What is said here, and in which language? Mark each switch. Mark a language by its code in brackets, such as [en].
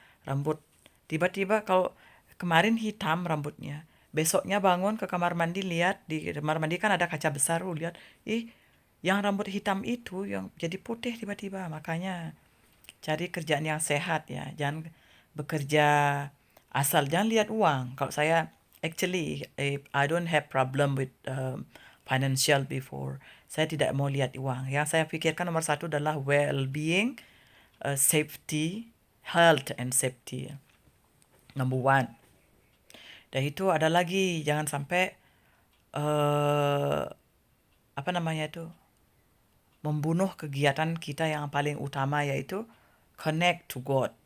[id] Rambut tiba-tiba kalau kemarin hitam rambutnya, besoknya bangun ke kamar mandi, lihat di kamar mandi kan ada kaca besar, lihat, yang rambut hitam itu yang jadi putih tiba-tiba. Makanya cari kerjaan yang sehat ya, jangan bekerja asal, jangan lihat uang. Kalau saya [en] actually I don't have problem with financial before. [id] Saya tidak mau lihat uang. Yang saya pikirkan nomor satu adalah [en] well-being, safety, health and safety. Number one. [id] Dan itu ada lagi, jangan sampai eh apa namanya itu, membunuh kegiatan kita yang paling utama, yaitu [en] connect to God.